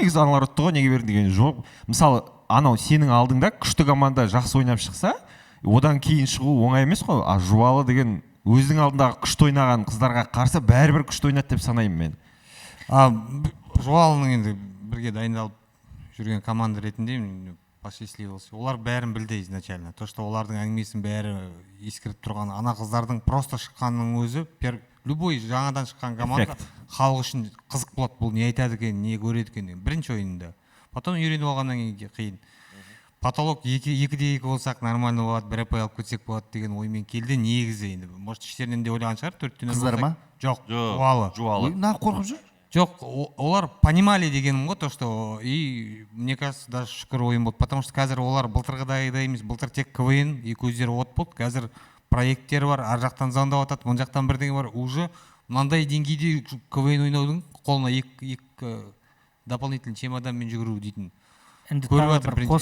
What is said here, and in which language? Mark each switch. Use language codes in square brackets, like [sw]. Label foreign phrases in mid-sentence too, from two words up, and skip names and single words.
[kk] негізі аналар ұтты ғой, неге бердің деген жоқ. Мысалы, анау сенің алдыңда күшті команда жақсы ойнап шықса, одан кейін шығу оңай емес қой. А Жуалы деген өзінің алдындағы күшті ойнаған қыздарға қарсы бәрібір күшті ойнады деп санаймын мен. Жуалының енді бірге дайындалып жүрген команда ретінде посчастливился. Олар бәрін білді изначально. [ru] То, что [kk] олардың әңгімесін бәрі ескеріп тұрған, ана қыздардың просто шыққанның өзі, любой жаңадан шыққан команда халық үшін қызық болады. Бұл не айтады екен, не көреді екен, бірінші ойында. Потом үйреніп алғаннан кейін қиын. Потолок 2-2 болсақ нормально болады, бір апай алып кетсек болады деген оймен келді. Негізі енді, может, іштерінен де ойлаған шығар, 4-0 Қыздар ма? Жоқ, Жуалы. Жуалы. Нақ қорқып жүр. Жоқ, олар понимали дегенім ғой, [ru] то, что и мне кажется, даже [kk] шүкір ойын болды, [ru] потому что [kk] қазір олар былтырғыдай емес, былтыр тек КВН и көздері от болды, қазір проекттер бар, ар жақтан звондап атады, мына жақтан бірдеңе бар, уже мынандай деңгейде КВН ойнаудың қолына екі [ru] дополнительный чемоданмен [kk] жүгіру дейтін. Көріп жатыр бірінші.